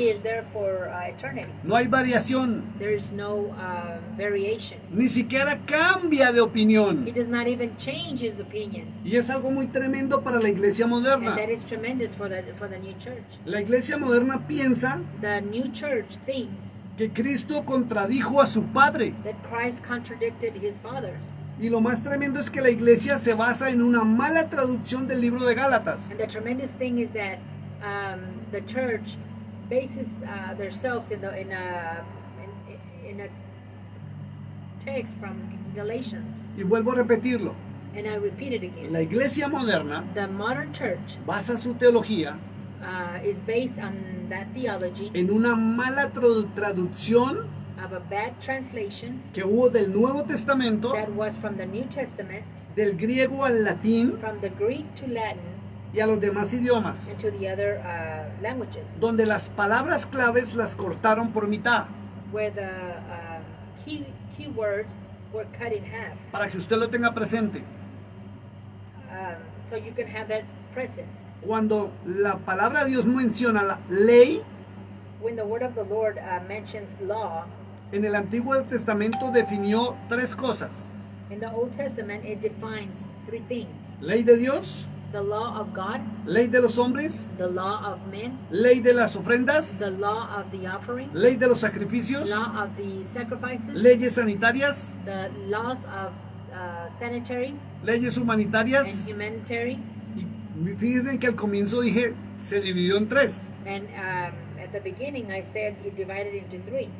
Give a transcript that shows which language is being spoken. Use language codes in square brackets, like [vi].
[en] He is there for eternity. [es] No hay variación. [en] There is no variation. [es] Ni siquiera cambia de opinión. [en] does not even change his opinion. [es] Y es algo muy tremendo para la iglesia moderna. [en] And that is tremendous for the new church. [es] La iglesia moderna piensa [en] The new church thinks [es] que Cristo contradijo a su Padre. [en] that Christ contradicted his Father. [es] Y lo más tremendo es que la iglesia se basa en una mala traducción del libro de Gálatas. [en] And the tremendous thing is that the church bases themselves in a text from Galatians. [es] Y vuelvo a repetirlo. [en] And I repeat it again. [es] La iglesia moderna [en] The modern church [es] basa su teología [en] is based on that theology [es] en una mala traducción [en] of a bad translation [es] que hubo del Nuevo Testamento, [en] that was from the New Testament, [es] del griego al latín [en] from the Greek to Latin, [es] y a los demás idiomas, [en] and to the other languages, [es] donde las palabras claves las cortaron por mitad, [en] where the key words were cut in half. [es] para que usted lo tenga presente. [en] So you can have that present. [es] Cuando la palabra de Dios menciona la ley, [en] When the word of the Lord mentions law, [es] en el Antiguo Testamento definió tres cosas: [en] in the Old Testament it defines three things: [es] ley de Dios, [en] the law of God, [es] ley de los hombres, [en] the law of men, [es] ley de las ofrendas, [en] the law of the offerings, [es] ley de los sacrificios, [en] law of the sacrifices, [es] leyes sanitarias, [en] the laws of sanitary [es] leyes [en] and [es] humanitarias. [en] humanitarian. [es] Y fíjense que al comienzo dije, se dividió en tres. [en] And at the beginning I said it divided into three,